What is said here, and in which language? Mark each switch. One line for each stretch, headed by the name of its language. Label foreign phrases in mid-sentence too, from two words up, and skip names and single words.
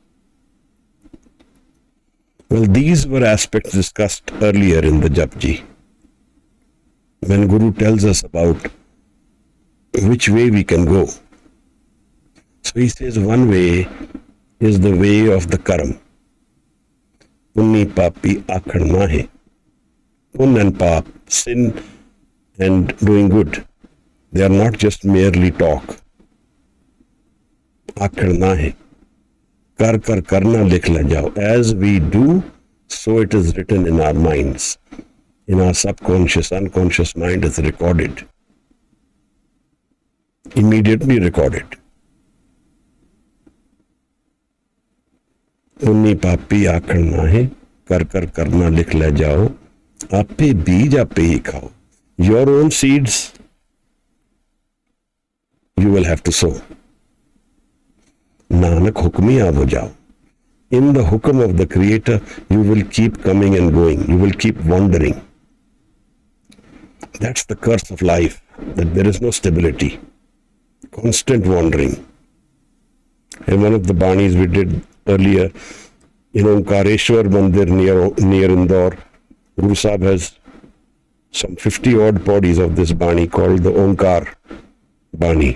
English: Well, these were aspects discussed earlier in the Japji. When Guru tells us about which way we can go. So he says one way is the way of the karam.
Punjabi: ਪੁੰਨੀ ਪਾਪੀ ਆਖਣੁ ਨਾਹਿ.
English: Pun and pap, sin and doing good. They are not just merely talk.
Punjabi: ਆਖਣੁ ਨਾਹਿ। ਕਰਿ ਕਰਣਾ ਲਿਖਿ ਲੈ ਜਾਹੁ.
English: As we do, so it is written in our minds. In our subconscious, unconscious mind is recorded. Immediately recorded.
Punjabi: ਪੁੰਨੀ ਪਾਪੀ ਆਖਣੁ ਨਾਹਿ. ਕਰਿ ਕਰਣਾ ਲਿਖਿ ਲੈ ਜਾਹੁ। ਆਪੇ ਬੀਜਿ ਆਪੇ ਹੀ ਖਾਹੁ.
English: Your own seeds you will have to sow.
Punjabi: ਨਾਨਕ ਹੁਕਮੀ ਆਵਹੁ ਜਾਹੁ.
English: In the hukum of the Creator, you will keep coming and going. You will keep wandering. That's the curse of life, that there is no stability. Constant wandering. And one of the Banis we did earlier, in Omkareshwar Mandir near Indore, Guru Sahib has some 50 odd bodies of this Bani called the Omkar Bani.